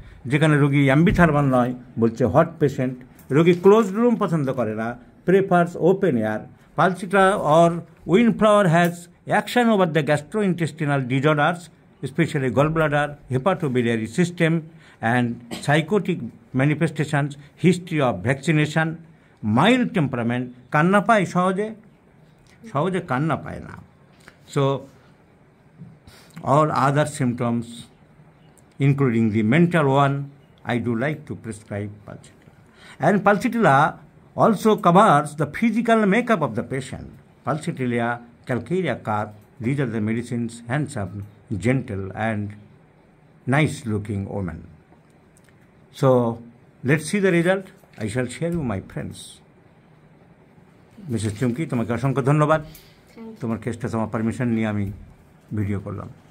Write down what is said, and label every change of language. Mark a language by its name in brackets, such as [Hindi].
[Bangla] যেখানে রোগী অ্যাম্বিথার্মাল নয়, বলছে [English] hot patient, [Bangla] রোগী ক্লোজড রুম পছন্দ করে না, [English] Prefers open air, pulsatilla or wind flower has action over the gastrointestinal disorders, specially gallbladder, hepatobiliary system, and psychotic manifestations, history of vaccination, mild temperament. [Bangla] কান্না পায় সহজে কান্না পায় না। [English] So all other symptoms, including the mental one, I do like to prescribe Pulsatilla. And Pulsatilla also covers the physical makeup of the patient. Pulsatilla, Calcarea carp, these are the medicines, handsome, gentle, and nice-looking woman. So let's see the result. I shall share with my friends. [Bangla] Mrs. Chumki, তোমাকে অসংখ্য ধন্যবাদ। তোমার কেসটা তোমার permission নিয়ে আমি video করলাম।